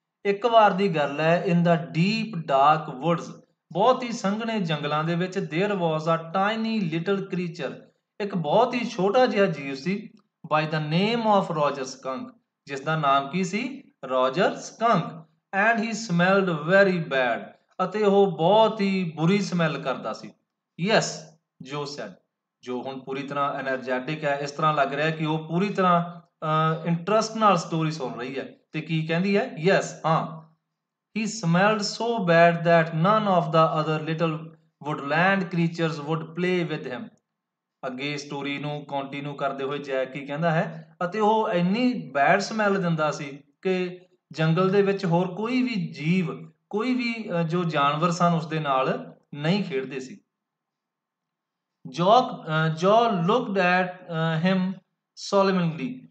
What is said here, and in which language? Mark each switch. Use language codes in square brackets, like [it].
[pa] ਇੱਕ ਵਾਰ ਦੀ ਗੱਲ ਹੈ, [en] in the deep dark woods, [pa] ਬਹੁਤ ਹੀ ਸੰਘਣੇ ਜੰਗਲਾਂ ਦੇ ਵਿੱਚ, [en] there was a tiny little creature, [pa] ਇੱਕ ਬਹੁਤ ਹੀ ਛੋਟਾ ਜਿਹਾ ਜੀਵ ਸੀ, [en] by the name of Roger Skunk, [pa] ਜਿਸ ਦਾ ਨਾਮ ਕੀ ਸੀ Roger ਸਕੰਕ। [en] and he smelled very bad, [pa] ਅਤੇ ਉਹ ਬਹੁਤ ਹੀ ਬੁਰੀ ਸਮੈਲ ਕਰਦਾ ਸੀ। ਯੈਸ, ਜੋ ਸੈਡ, ਜੋ ਹੁਣ ਪੂਰੀ ਤਰ੍ਹਾਂ ਐਨਰਜੈਟਿਕ ਹੈ, ਇਸ ਤਰ੍ਹਾਂ ਲੱਗ ਰਿਹਾ ਕਿ ਉਹ ਪੂਰੀ ਤਰ੍ਹਾਂ ਇੰਟਰਸਟ ਨਾਲ ਸਟੋਰੀ ਸੁਣ ਰਹੀ ਹੈ। ਤੇ ਕੀ ਕਹਿੰਦੀ ਹੈ ਯੈਸ, ਹਾਂ। [en] He smelled so bad that none of the other little woodland creatures would play with him. [pa] ਅੱਗੇ ਸਟੋਰੀ ਨੂੰ ਕੰਟੀਨਿਊ ਕਰਦੇ ਹੋਏ ਜੈਕ ਕੀ ਕਹਿੰਦਾ ਹੈ, ਅਤੇ ਉਹ ਇੰਨੀ ਬੈਡ ਸਮੈਲ ਦਿੰਦਾ ਸੀ ਕਿ ਜੰਗਲ ਦੇ ਵਿੱਚ ਹੋਰ ਕੋਈ ਵੀ ਜੀਵ, ਕੋਈ ਵੀ ਜੋ ਜਾਨਵਰ ਸਨ ਉਸਦੇ ਨਾਲ ਨਹੀਂ ਖੇਡਦੇ ਸੀ। [en] Jo looked at him solemnly.